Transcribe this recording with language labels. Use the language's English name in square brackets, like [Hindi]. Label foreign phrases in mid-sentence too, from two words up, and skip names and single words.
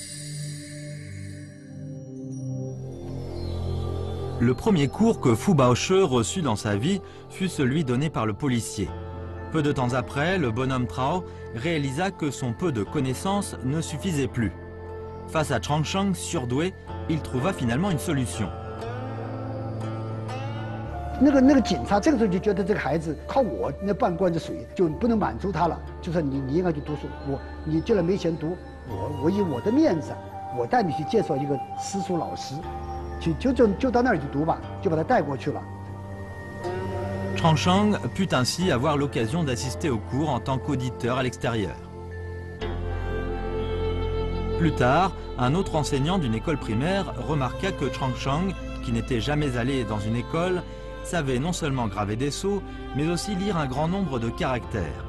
[French] Le premier cours que Fu Baoshi reçut dans sa vie fut celui donné par le policier. Peu de temps après, le bonhomme Trao réalisa que son peu de connaissances ne suffisait plus. Face à Changsheng surdoué, il trouva finalement une solution. [Chinese] 那个警察这个时候就觉得这个孩子靠我那半罐子水就不能满足他了，就说你应该去读书，你既然没钱读，我以我的面子，我带你去介绍一个私塾老师，就到那儿去读吧，就把他带过去了。 [French] Changsheng put ainsi avoir l'occasion d'assister aux cours en tant qu'auditeur à l'extérieur. Plus tard, un autre enseignant d'une école primaire remarqua que Changsheng, qui n'était jamais allé dans une école, savait non seulement graver des sceaux, mais aussi lire un grand nombre de caractères.